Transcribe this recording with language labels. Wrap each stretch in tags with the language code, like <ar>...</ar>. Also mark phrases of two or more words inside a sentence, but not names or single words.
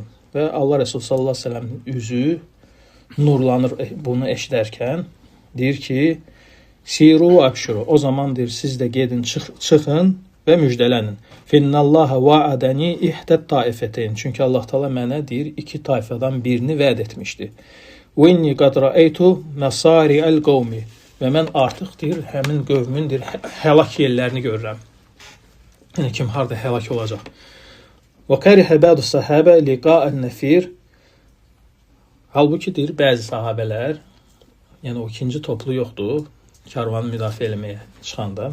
<az>Və Allah Resulü</az> <ar>صلى الله عليه وسلم</ar> <az>üzü nurlanır bunu eşidərkən. Deyir ki,</az> <ar>سيروا وأبشروا.</ar> <az>O zaman deyir, siz də gedin, çıxın və müjdələnin.</az> <ar>فإن الله وعدني إحدى الطائفتين.</ar> <az>Çünki Allah Taala mənə deyir, iki tayfadan birini vəd etmişdi.</az> <ar>وإني قد رأيت مصارع القوم.</ar> <az>Və mən artıq deyir, həmin qövmün deyir, həlak yerlərini görürəm. Yəni kim harda həlak olacaq.</az> <ar>وكره بعض الصحابة لقاء النفير.</ar> <az>Halbuki deyir, bəzi sahabələr, yəni o ikinci toplu yoxdur, karvanı müdafiə eləməyə çıxanda.</az>